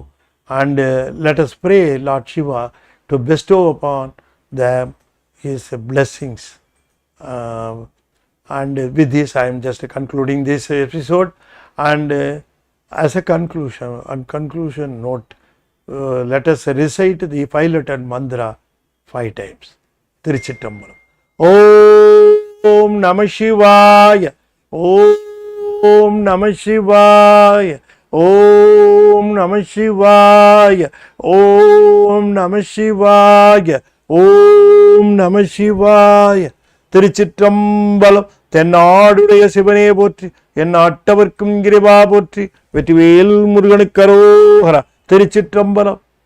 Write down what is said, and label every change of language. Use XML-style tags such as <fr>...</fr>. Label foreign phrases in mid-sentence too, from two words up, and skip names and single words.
<en>And let us pray Lord Shiva to bestow upon them his blessings. And with this I am just concluding this episode, and as a conclusion note, let us recite the 5-letter mantra 5 times.</en> <sa>Tiruchittambalam. ॐ नमः शिवाय. ॐ नमः शिवाय. ॐ नमः शिवाय. ॐ नमः शिवाय. ॐ नमः शिवाय.</sa> <ta>திருச்சிற்றம்பலம். தென்னாடுடைய சிவனே போற்றி, என் நாட்டவர்க்கும் இறைவா போற்றி, வெற்றிவேல் முருகனுக்கு அரோகரா. திருச்சிற்றம்பலம்.</ta>